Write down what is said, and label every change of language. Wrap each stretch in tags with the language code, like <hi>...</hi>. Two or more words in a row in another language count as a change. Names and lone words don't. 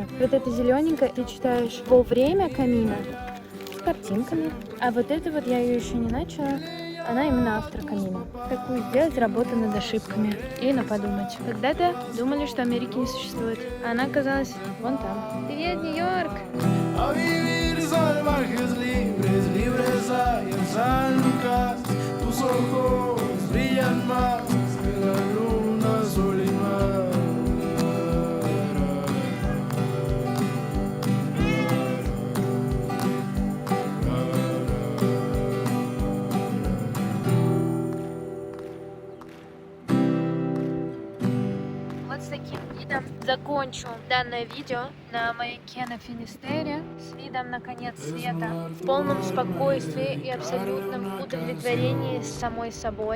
<ru>Вот это зелененькое ты читаешь во время камина с картинками. А вот это вот я ее еще не начала. Она именно After Camino. Такую сделать работу над ошибками. И на подумать. Когда-то думали, что Америки не существует. А она оказалась вон там. Привет, Нью-Йорк!</ru> <es>A vivir salvajes, libres, libres hay en San Lucas. Tus ojos brillan más que la luna, sol y mar.</es> <ru>Вот с таким видом закончу данное видео на маяке на Финистере с видом на конец света, в полном спокойствии и абсолютном удовлетворении с самой собой.</ru>